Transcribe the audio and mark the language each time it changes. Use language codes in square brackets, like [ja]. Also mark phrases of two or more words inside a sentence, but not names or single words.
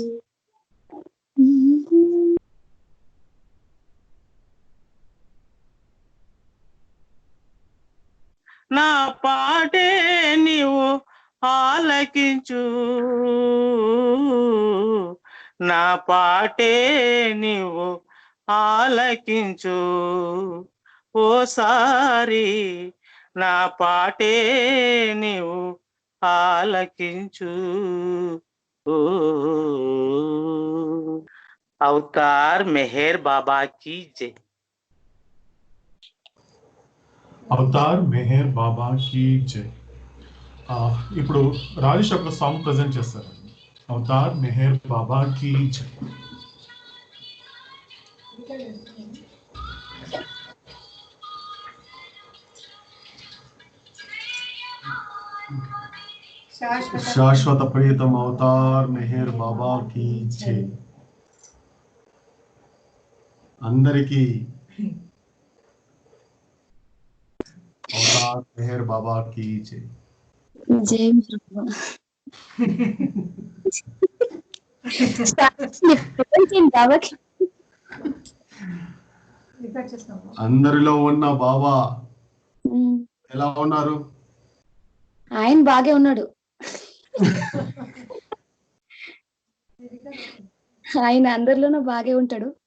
[te] నా పాటే నీవు ఆలకించు, నా పాటే నీవు ఆలకించు. ఓసారి నా పాటే నీవు ఆలకించు. అవతార్ మెహర్ బాబా [hi] की जय। [te] అవతార్ మెహర్ బాబా [hi] की जय। [te] ఇప్పుడు రాజేష్ ఒక సాంగ్ ప్రెజెంట్ చేస్తారు. అవతార్ మెహర్ బాబా [hi] की जय। [te] శాశ్వత ప్రియతమ అవతార్ మెహర్ బాబా [hi] की जय। [te] అందరికీ అవతార్ మెహర్ బాబా [hi] की जय. [te] జై బాబాకి. అందరిలో ఉన్న బాబా ఎలా ఉన్నారు? ఆయన బాగే ఉన్నాడు. ఆయన అందరిలోనూ బాగే ఉంటాడు.